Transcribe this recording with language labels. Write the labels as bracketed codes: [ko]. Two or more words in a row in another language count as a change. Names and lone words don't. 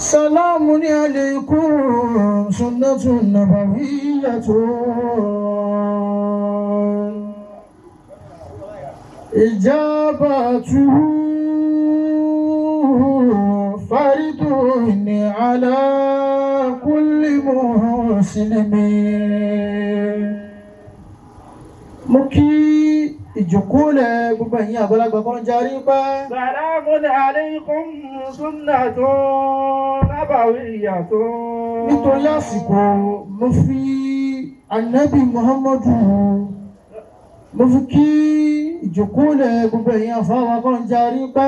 [ar] سلام عليكم سنة نبوية إجابته فرض على كل مسلم. [yo] mo kí ìjókòó lẹ̀ gbogbo ẹ̀yin àgbàlagbà kan járí pẹ́. [ar] سلام عليكم سنة نبوية. [yo] nítorí àsìkò mo fi Ànábì Muhammadu mo fi kí ìjókòó lẹ̀ gbogbo ẹ̀yin àfáwà kan járí pẹ́.